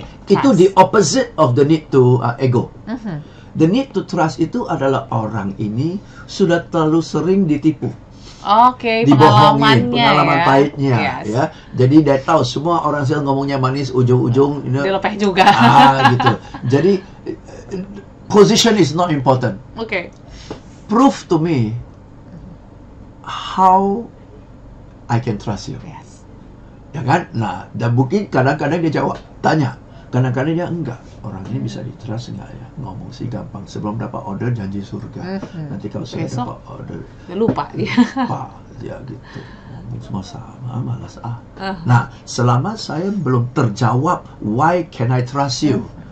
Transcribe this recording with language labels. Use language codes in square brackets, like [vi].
[id] Itu [en] the opposite of the need to ego. The need to trust [id] itu adalah orang ini sudah terlalu sering ditipu. Dibohongin, pengalaman pahitnya ya. Jadi dia tahu semua orang sales ngomongnya manis, ujung-ujung dilepeh juga. Gitu. Jadi [en] position is not important. Prove to me how I can trust you. [id] Ya kan? Nah, dan mungkin kadang-kadang dia jawab, tanya. Kadang-kadang dia enggak. Orang ini bisa di-trust enggak ya? Ngomong sih gampang. Sebelum dapat order janji surga. Nanti kalau sudah dapat order, lupa dia. Ya gitu. Ngomong semua sama, malas Nah, selama saya belum terjawab, [en] why can I trust you?